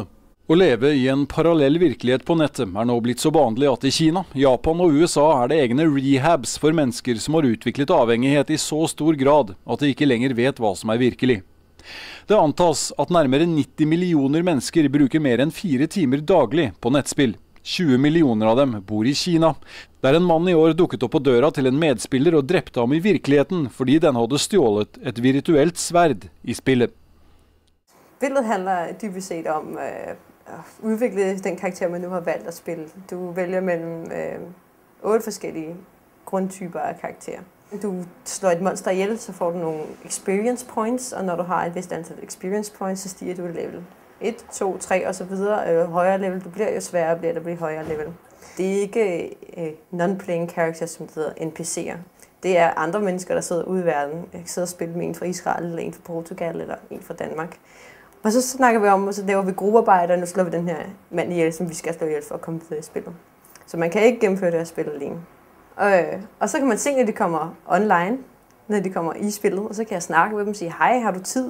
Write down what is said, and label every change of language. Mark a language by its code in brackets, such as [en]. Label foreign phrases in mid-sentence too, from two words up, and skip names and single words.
[no] Å leve i en parallell virkelighet på nettet er nå blitt så vanlig at i Kina, Japan og USA er det egne rehabs for mennesker som har utviklet avhengighet i så stor grad at de ikke lenger vet hva som er virkelig. Det antas at nærmere 90 millioner mennesker bruker mer enn 4 timer daglig på nettspill. 20 millioner av dem bor i Kina, der en mann i år dukket opp på døra til en medspiller og drepte ham i virkeligheten fordi den hadde stjålet et virtuelt sverd i spillet. [da] Spillet handler dybest set om at udvikle den karakter, man nu har valgt at spille. Du vælger mellem 8 forskellige grundtyper af karakterer. Du slår et monster ihjel, så får du nogle [en] experience points, [da] og når du har et vist antal [en] experience points, [da] så stiger du et level. 1, 2, 3 og så videre. Jo højere level du bliver, jo sværere bliver det at blive højere level. Det er ikke [en] non-playing characters, [da] som det hedder NPC'er. Det er andre mennesker, der sidder ude i verden. Jeg kan sidde og spille med en fra Israel, eller en fra Portugal, eller en fra Danmark. Og så snakker vi om, og så laver vi gruppearbejde, og nu slår vi den her mand ihjel, som vi skal slå ihjel for at komme videre i spillet. Så man kan ikke gennemføre det her spil alene. Og så kan man se, når de kommer online, når de kommer i spillet, og så kan jeg snakke med dem og sige, hej, har du tid?